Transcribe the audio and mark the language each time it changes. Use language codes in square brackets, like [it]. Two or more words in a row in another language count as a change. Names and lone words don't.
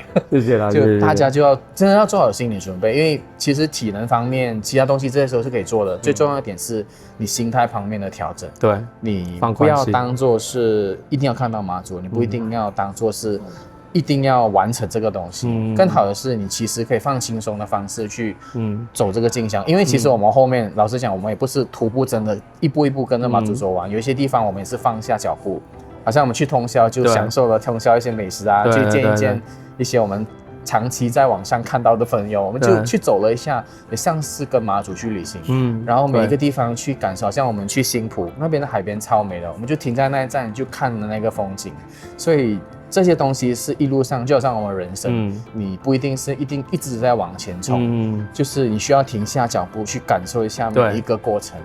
[zh] 謝謝啦，就大家就要真的要做好心理準備，因為其實體能方面其他東西這些時候是可以做的，最重要的點是你心態方面的調整。對，你不要當做是一定要看到馬祖，你不一定要當做是一定要完成這個東西，更好的是你其實可以放輕鬆的方式去走這個進香，因為其實我們後面老實講，我們也不是徒步真的一步一步跟着馬祖走完，有一些地方我們也是放下腳步，好像我們去通宵就享受了通宵一些美食啊，去見一見一些我們長期在網上看到的朋友，我們就去走了一下，也像是跟馬祖去旅行，然後每一個地方去感受，像我們去新埔那邊的海邊超美的，我們就停在那一站就看了那個風景，所以這些東西是一路上，就好像我們人生，你不一定是一直在往前衝，就是你需要停下腳步去感受一下每一個過程。